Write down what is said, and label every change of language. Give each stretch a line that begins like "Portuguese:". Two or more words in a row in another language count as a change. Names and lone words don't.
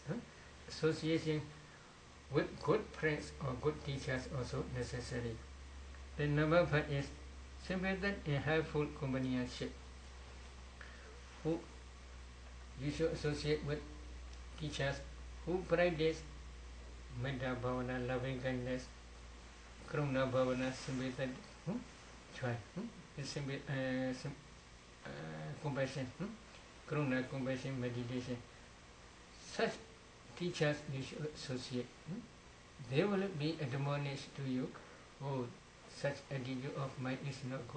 English: Association with good friends or good teachers also necessary. The number 5 is sympathetic and helpful companionship. Who you should associate with teachers who practice
Pali: metta bhavana,
English: loving kindness,
Pali: karuna bhavana,
English: sympathetic, joy, compassion, karuna, compassion, meditation. Such teachers you should associate. They will be admonished to you, oh, such attitude of mine is not good.